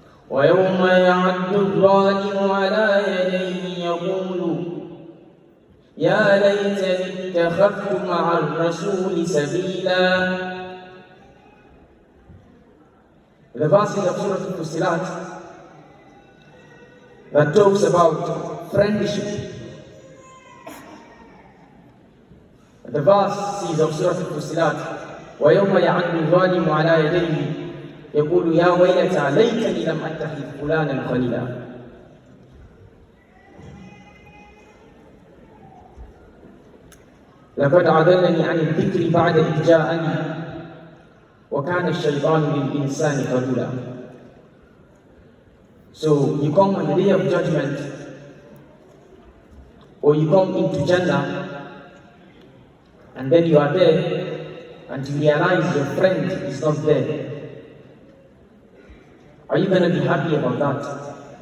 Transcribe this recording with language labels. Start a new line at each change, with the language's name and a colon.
Arabic: وَيَوْمَ يَعَدُّ الظَّالِمُ عَلَى يَدَيْهِ يَقُولُ يَا لَيْتَنِي اتَّخَذْتُ مَعَ الرَّسُولِ سَبِيلًا.
English: The verses of Surah Al-Fussilat that talks about friendship. The verse of Surah Al-Fussilat,
Arabic: وَيَوْمَ يَعَدُّ الظَّالِمُ عَلَى يَدَيْهِ يقول يا ويلتى ليتني لم أتخذ فلانا خليلا. لقد أضلني عن الذكر بعد إذ جاءني وكان الشيطان للإنسان خذولا.
English: So you come on the day of judgment, or you come into Jannah, and then you are there, and you realize your friend is not there. Are you going to be happy about that?